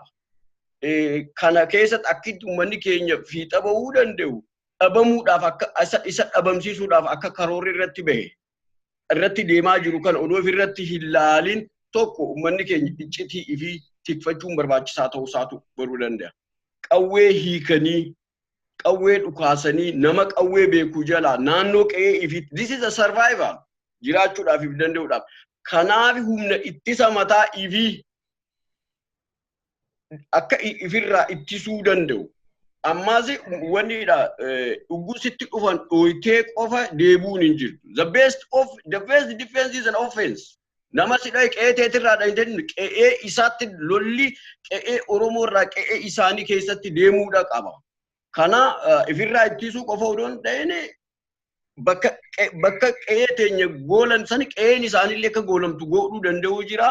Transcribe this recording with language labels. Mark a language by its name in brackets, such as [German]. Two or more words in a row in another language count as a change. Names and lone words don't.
[Oromo] Kana keessatti akkitti uummanni keenya fiixa bahuu danda'u dhabamuudhaaf akka isa dhabamsiisuudhaaf akka karoorri irratti bahe irratti deemaa jiru kana odoo irratti hin laalin tokko uummanni keenya iccitii ifii tikfachuun barbaachisaa ta'uu isaatu baruu danda'a. Qawwee hiikanii qawwee dhukaasanii nama qawwee beekuu jalaa naannoo qe'ee ifii [English] this is a survival [Oromo] jiraachuudhaaf if danda'uudhaaf. Kanaaf humna ittisa mataa ifii akka ifirraa ittisuu danda'u. Ammaas wanniidha dhuggusitti dhufan dhooytee qofa deebuun hin jirtu. [English] The best defense is an offense. [Oromo] Nama sidhaa qe'ee teetirraa dhahinteen qe'ee isaatti lolli qe'ee Oromoo irraa qe'ee isaanii keessatti deemuudha qaba. Kana ifirraa ittisuu qofa odoo hin ta'in bakka qe'ee teenya goolan sani qe'een isaanillee akka goolamtu godhuu danda'uu jira.